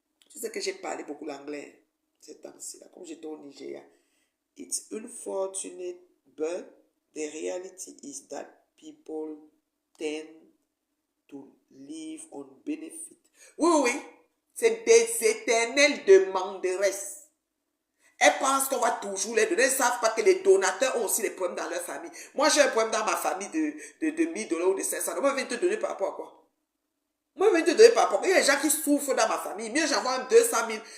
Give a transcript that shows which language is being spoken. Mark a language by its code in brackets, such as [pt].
[fr] Tu sais que j'ai parlé beaucoup l'anglais ces temps-ci là, comme j'étais au Nigeria. [en] It's unfortunate, but the reality is that people tend to live on benefit. [fr] Oui, oui, c'est des éternelles demanderesses. Elles pensent qu'on va toujours les donner. Elles ne savent pas que les donateurs ont aussi des problèmes dans leur famille. Moi, j'ai un problème dans ma famille de 1000 $ ou de 500 $. Moi, je vais te donner par rapport à quoi? Moi, je vais te donner par rapport. Il y a des gens qui souffrent dans ma famille. Mieux, j'envoie 200 000.